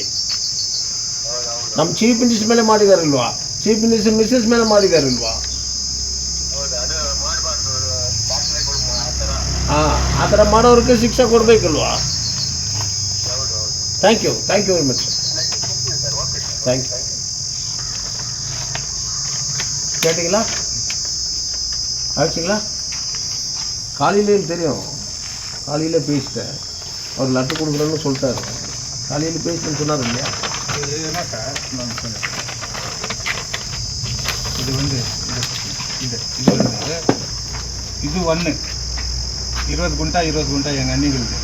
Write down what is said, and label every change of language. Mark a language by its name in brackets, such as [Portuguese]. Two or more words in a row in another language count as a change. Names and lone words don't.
[Kannada] ನಮ್ಮ [English] chief minister [Kannada] ಮೇಲೆ ಮಾಡಿದಾರಲ್ವಾ, [English] chief minister Mrs [Kannada] ಮೇಲೆ ಮಾಡಿದಾರಲ್ವಾ? ಆ ಥರ ಮಾಡೋರಿಗೆ ಶಿಕ್ಷೆ ಕೊಡಬೇಕಲ್ವಾ? [English] thank you very much sir. thank you. [Tamil] கேட்டிங்களா? ஆச்சுங்களா? காலையிலேயும் தெரியும், காலையில் பேசிட்டேன். அவர் லெட்டர் கொடுக்குறேன்னு சொல்லிட்டாரு. காலையில் பேசிட்டேன்னு சொன்னார் இல்லையா? இது வந்து இது ஒன்று 20 குண்டா எங்கள் அண்ணிகளுக்கு.